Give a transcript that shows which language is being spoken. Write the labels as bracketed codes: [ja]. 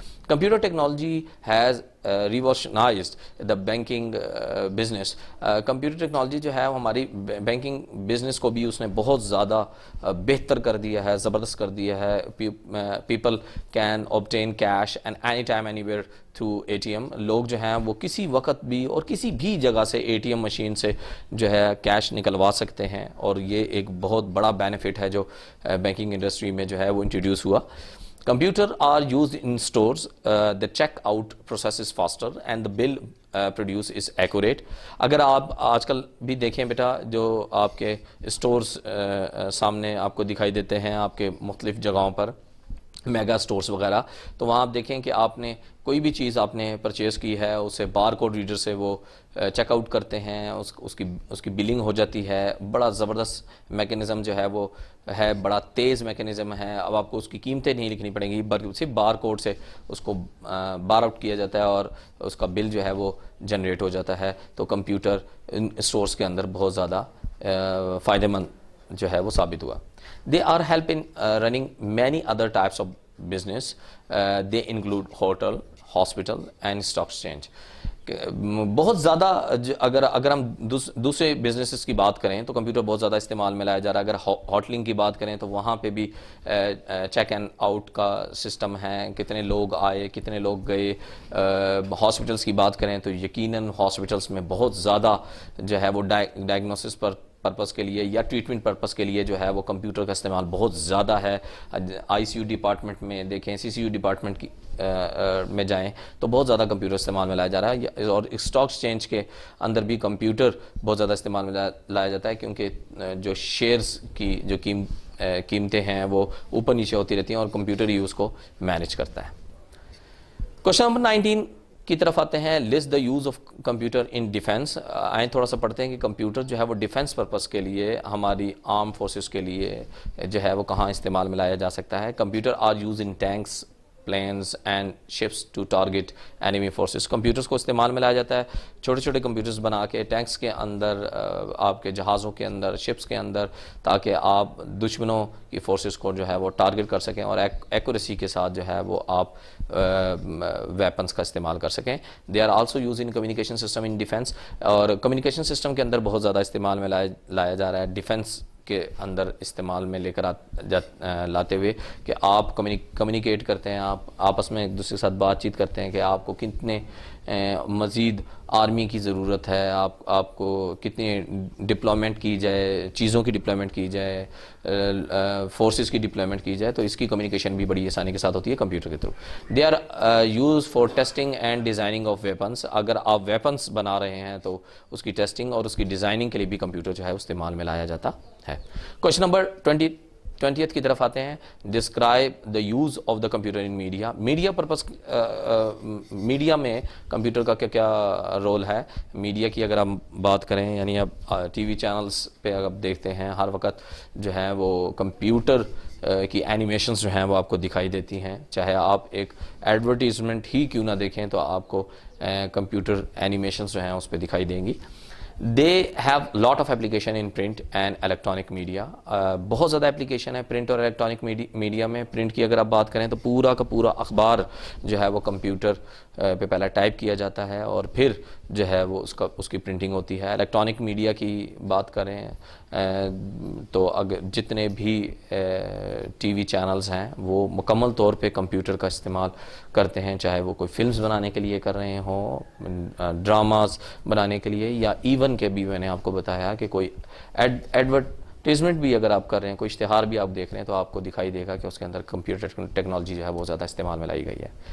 [en] Computer technology has revolutionized the banking business. [ur] Computer technology جو ہے وہ ہماری بینکنگ بزنس کو بھی اس نے بہت زیادہ بہتر کر دیا ہے, زبردست کر دیا ہے. [en] People can obtain cash and anytime anywhere through ATM. [ur] لوگ جو ہیں وہ کسی وقت بھی اور کسی بھی جگہ سے ATM مشین سے جو ہے کیش نکلوا سکتے ہیں, اور یہ ایک بہت بڑا بینیفٹ ہے جو بینکنگ انڈسٹری میں جو ہے وہ انٹروڈیوس ہوا. [en] Computer are used in stores. The checkout process is faster and the bill produce is accurate. [ur] اگر آپ آج کل بھی دیکھیں بیٹا, جو آپ کے اسٹورز سامنے آپ کو دکھائی دیتے ہیں آپ کے مختلف جگہوں پر, میگا سٹورز وغیرہ, تو وہاں آپ دیکھیں کہ آپ نے کوئی بھی چیز آپ نے پرچیز کی ہے, اسے بار کوڈ ریڈر سے وہ چیک آؤٹ کرتے ہیں, اس کی بلنگ ہو جاتی ہے. بڑا زبردست میکینزم جو ہے وہ ہے, بڑا تیز میکینزم ہے. اب آپ کو اس کی قیمتیں نہیں لکھنی پڑیں گی, بلکہ صرف بار کوڈ سے اس کو بار آؤٹ کیا جاتا ہے اور اس کا بل جو ہے وہ جنریٹ ہو جاتا ہے. تو کمپیوٹر اسٹورز کے اندر بہت زیادہ فائدہ مند جو ہے وہ ثابت ہوا. [en] They are help in running many other types of business. They include hotel, hospital and stock exchange. [ur] بہت زیادہ اگر ہم دوسرے بزنسز کی بات کریں تو کمپیوٹر بہت زیادہ استعمال میں لایا جا رہا ہے. اگر ہوٹلنگ کی بات کریں تو وہاں پہ بھی چیک اینڈ آؤٹ کا سسٹم ہے, کتنے لوگ آئے کتنے لوگ گئے. ہاسپٹلس کی بات کریں تو یقیناً ہاسپٹلس میں بہت زیادہ جو ہے وہ ڈائگنوسس پرپس کے لیے یا ٹریٹمنٹ پرپس کے لیے جو ہے وہ کمپیوٹر کا استعمال بہت زیادہ ہے. آئی سی یو ڈپارٹمنٹ میں دیکھیں, سی سی یو ڈپارٹمنٹ کی میں جائیں تو بہت زیادہ کمپیوٹر استعمال میں لایا جا رہا ہے. اور اسٹاک ایکسچینج کے اندر بھی کمپیوٹر بہت زیادہ استعمال میں لایا جاتا ہے, کیونکہ جو شیئرز کی جو قیمتیں ہیں وہ اوپر نیچے ہوتی رہتی ہیں اور کمپیوٹر ہی اس کو مینیج کرتا ہے. کوشچن نمبر 19 کی طرف آتے ہیں. [en] List the use of computer in defence. [ur] آئیں تھوڑا سا پڑھتے ہیں کہ کمپیوٹر جو ہے وہ ڈیفینس پرپس کے لیے, ہماری آرم فورسز کے لیے جو ہے وہ کہاں استعمال میں لایا جا سکتا ہے. [en] Computer are use in tanks, planes and ships to target enemy forces. [ur] Computers کو استعمال میں لایا جاتا ہے چھوٹے چھوٹے کمپیوٹرز بنا کے ٹینکس کے اندر, آپ کے جہازوں کے اندر, شپس کے اندر, تاکہ آپ دشمنوں کی فورسز کو جو ہے وہ ٹارگیٹ کر سکیں اور ایکوریسی کے ساتھ جو ہے وہ آپ ویپنز کا استعمال کر سکیں. [en] They are also use in communication system in defence. [ur] اور کمیونیکیشن سسٹم کے اندر بہت زیادہ استعمال میں لایا جا رہا ہے ڈیفینس کے اندر استعمال میں لے کر لاتے ہوئے کہ آپ کمیونیکیٹ کرتے ہیں, آپ آپس میں ایک دوسرے کے ساتھ بات چیت کرتے ہیں کہ آپ کو کتنے مزید آرمی کی ضرورت ہے, آپ کو کتنی ڈپلوائمنٹ کی جائے, چیزوں کی ڈپلوائمنٹ کی جائے, فورسز کی ڈپلوائمنٹ کی جائے, تو اس کی کمیونیکیشن بھی بڑی آسانی کے ساتھ ہوتی ہے کمپیوٹر کے through. [en] They are use for testing and designing of weapons. [ur] اگر آپ ویپنس بنا رہے ہیں تو اس کی ٹیسٹنگ اور اس کی ڈیزائننگ کے لیے بھی کمپیوٹر جو ہے استعمال میں لایا جاتا ہے. کوشچن نمبر 20th کی طرف آتے ہیں. [en] Describe the use of the computer in media. [ur] Media purpose, media میں کمپیوٹر کا کیا رول ہے. میڈیا کی اگر ہم بات کریں, یعنی اب ٹی وی چینلز پہ اگر دیکھتے ہیں ہر وقت جو ہے وہ کمپیوٹر کی اینیمیشنز جو ہیں وہ آپ کو دکھائی دیتی ہیں. چاہے آپ ایک ایڈورٹیزمنٹ ہی کیوں نہ دیکھیں تو آپ کو کمپیوٹر اینیمیشنز جو ہیں اس پہ دکھائی دیں گی. [en] They have lot of application in print and electronic media. [ur] بہت زیادہ اپلیکیشن ہے پرنٹ اور الیکٹرانک میڈیا میں. پرنٹ کی اگر آپ بات کریں تو پورا کا پورا اخبار جو ہے وہ کمپیوٹر پہ پہلا ٹائپ کیا جاتا ہے اور پھر جو ہے وہ اس کی پرنٹنگ ہوتی ہے. الیکٹرانک میڈیا کی بات کریں تو اگر جتنے بھی ٹی وی چینلز ہیں وہ مکمل طور پہ کمپیوٹر کا استعمال کرتے ہیں, چاہے وہ کوئی فلمز بنانے کے لیے کر رہے ہوں, ڈراماز بنانے کے لیے, یا ایون کہ بھی میں نے آپ کو بتایا کہ کوئی ایڈورٹیزمنٹ بھی اگر آپ کر رہے ہیں, کوئی اشتہار بھی آپ دیکھ رہے ہیں تو آپ کو دکھائی دے گا کہ اس کے اندر کمپیوٹر ٹیکنالوجی جو ہے وہ زیادہ استعمال میں لائی گئی ہے.